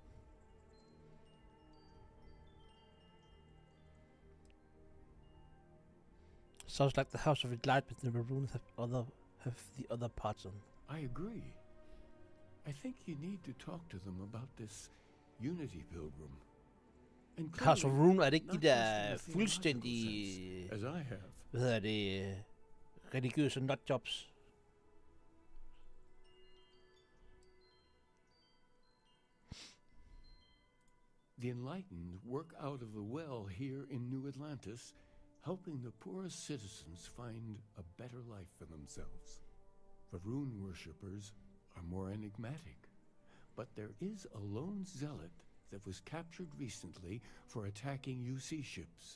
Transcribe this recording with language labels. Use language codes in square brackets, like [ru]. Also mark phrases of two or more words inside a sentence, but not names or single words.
[en] Sounds like the House of Enlightenment and the Maroons have the other parts on. I agree. I think you need to talk to them about this Unity Pilgrim. And [da] House of Rune, er det ikke [en] not [da] de [en] just [da] der [en] in a theological [da] fuldstændig, [en] sense, as I have. [da] hvad hedder det, religiøse nutjobs? [en] The enlightened work out of the well here in New Atlantis, helping the poorest citizens find a better life for themselves. The rune worshippers are more enigmatic, but there is a lone zealot that was captured recently for attacking UC ships.